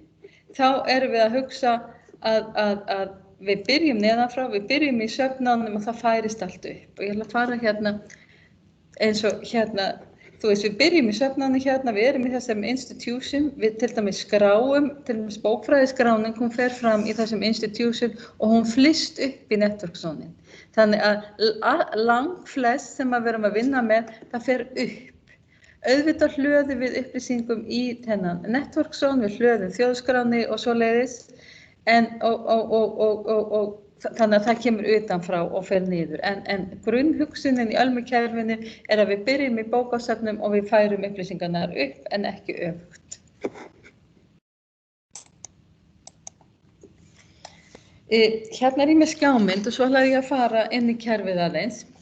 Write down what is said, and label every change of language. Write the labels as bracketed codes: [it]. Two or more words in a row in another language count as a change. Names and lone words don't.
[is] Þá erum við að hugsa að við byrjum neðanfrá, við byrjum í söfnunum og það færist allt upp. Og ég ætla að fara hérna eins og hérna, þú veist, við byrjum í svefnnámi hérna, við erum í þessum institution, við til dæmis skráum, til dæmis bókfræðiskráning, hún fer fram í þessum institution og hún flyst upp í [en] network zone-in. [is] Þannig að langflest sem við erum að vinna með, það fer upp. Auðvitað hlöðum við upplýsingum í þennan [en] network zone, [is] við hlöðum þjóðskráni og svoleiðis, þannig að það kemur utanfrá og fer niður. En grunnhugsunin í Ölmukerfinu er að við byrjum í bókasafnum og við færum upplýsingarnar upp en ekki öfugt. Hérna er ég með skjámynd og svo ætlaði ég að fara inn í kerfið aðeins.